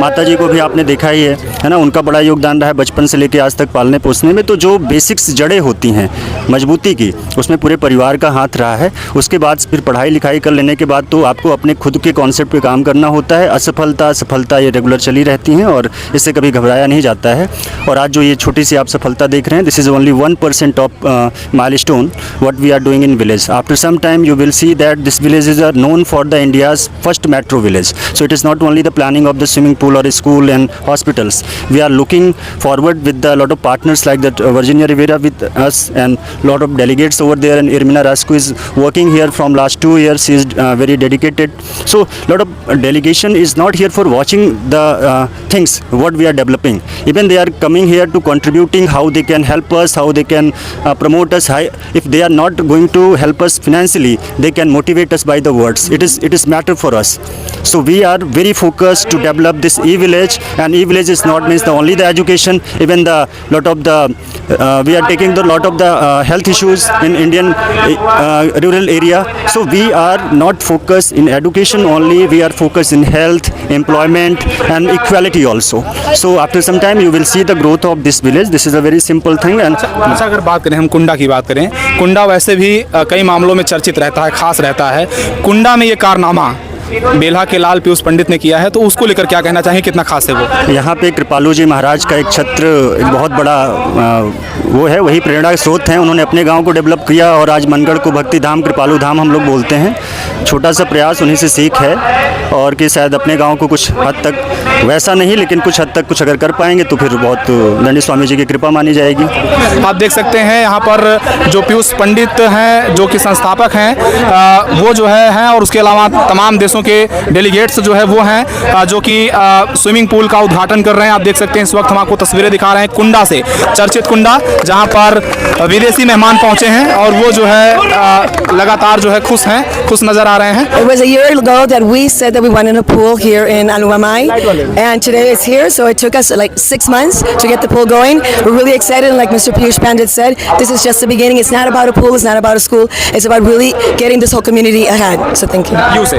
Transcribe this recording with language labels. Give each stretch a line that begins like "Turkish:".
Hindi: माता जी को भी आपने देखा ही है ना, उनका बड़ा योगदान रहा है बचपन से लेकर आज तक पालने पोसने में। तो जो बेसिक्स जड़ें होती हैं मजबूती की, उसमें पूरे परिवार का हाथ रहा है। उसके बाद फिर पढ़ाई लिखाई कर लेने के बाद तो आपको अपने खुद के कॉन्सेप्ट पे काम करना होता है। असफलता, सफलता ये रेगुलर चली रहती हैं और इससे कभी घबराया नहीं जाता है। और आज जो ये छोटी सी आप सफलता देख रहे
English: हैं, this is only 1% of milestone what we are doing in village. After some time you will see that this villages are known for the India's first metro village. So it is not only the planning of the swimming pool or a school and hospitals. We are looking forward with a lot of partners like that Virginia Rivera with us and lot of delegates over there, and Irmina Rasco is working here from last 2 years. She is very dedicated. So lot of delegation is not here for watching the things what we are developing. Even they are coming here to contributing how they can help us, how they can promote us high. If they are not going to help us financially, they can motivate us by the words. It is matter for us. So we are very focused to develop this e-village, and e-village is not means the only the education, even the lot of the we are taking the lot of the health issues in Indian rural area. So we are not focused in education only, we are focused in health, employment and equality also. So after some time you will see the growth of this village. This is a very simple thing. And
Hindi: अच्छा, अगर बात करें हम कुंडा की बात करें, कुंडा वैसे भी कई मामलों में चर्चित रहता है, खास रहता है। कुंडा में ये कारनामा बेल्हा के लाल पीयूष पंडित ने किया है, तो उसको लेकर क्या कहना चाहेंगे, कितना खास है वो? यहाँ पे कृपालू जी महाराज का एक छत्र एक बहुत बड़ा वो है, वही प्रेरणा के स्रोत हैं। उन्होंने अपने गांव को डेवलप किया और आज मनगढ़ को भक्ति धाम, कृपालू धाम हम लोग बोलते हैं। छोटा सा प्रयास उन्हीं से सीख है, और कि शायद अपने गांव को कुछ हद तक वैसा नहीं, लेकिन कुछ हद तक कुछ अगर कर पाएंगे तो फिर बहुत दंडी स्वामी जी की कृपा मानी जाएगी। आप देख सकते हैं यहाँ पर जो पीयूष पंडित हैं, जो कि संस्थापक हैं, वो जो है और उसके अलावा तमाम देशों के डेलीगेट्स जो है वो हैं, जो कि स्विमिंग पूल का उद्घाटन कर रहे हैं। आप देख सकते हैं इस वक्त हम आपको तस्वीरें दिखा रहे हैं कुंडा से, चर्चित कुंडा, जहाँ पर विदेशी मेहमान पहुंचे हैं और वो जो है लगातार जो है खुश नजर आ रहे हैं।
English: It was a year ago that we said that we wanted a pool here in Aluamai, and today it's here. So it took us like 6 months to get the pool going. We're really excited, and like Mr. Piyush Pandit said, this is just the beginning. It's not about a pool, it's not about a school. It's about really getting this whole community ahead. So thank you. You say.